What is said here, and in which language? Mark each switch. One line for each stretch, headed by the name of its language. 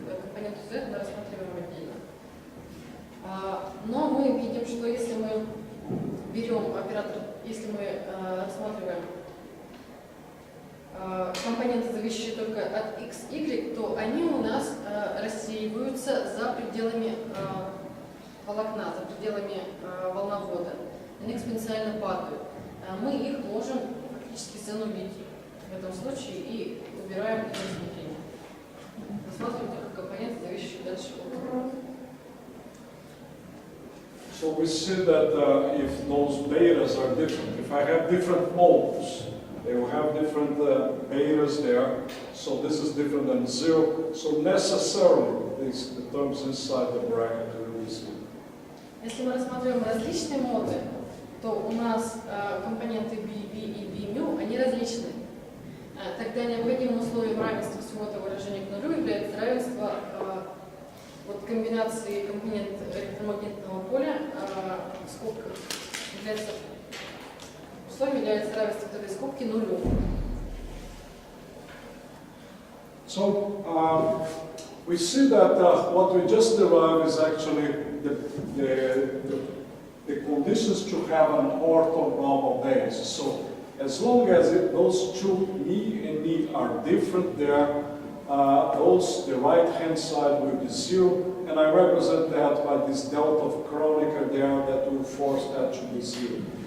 Russian: Компоненту z мы рассматриваем отдельно. Но мы видим, что если мы берем оператор, если мы рассматриваем компоненты, зависящие только от x, y, то они у нас рассеиваются за пределами волокна, за пределами волновода. Они экспоненциально падают. Мы их можем фактически занулить в этом случае и убираем их рассмотрение. Рассматриваем только компоненты, зависящие дальше от волновода.
English: So we see that if those betas are different, if I have different modes, they will have different betas there. So this is different than 0. So necessarily, the terms inside the bracket will be 0.
Russian: Если мы рассматриваем различные моды, то у нас компоненты B, B и B mu, они различны. Тогда необходимым условием равенства всего этого выражения к нулю является равенство вот комбинации компонент электромагнитного поля в скобках. Условием является равенство вот этой скобки нулю.
English: So we see that what we just derived is actually the conditions to have an orthogonal base. So as long as those two me and me are different there, the right-hand side will be 0, and I represent that by this delta of Kronecker there that will force that to be 0.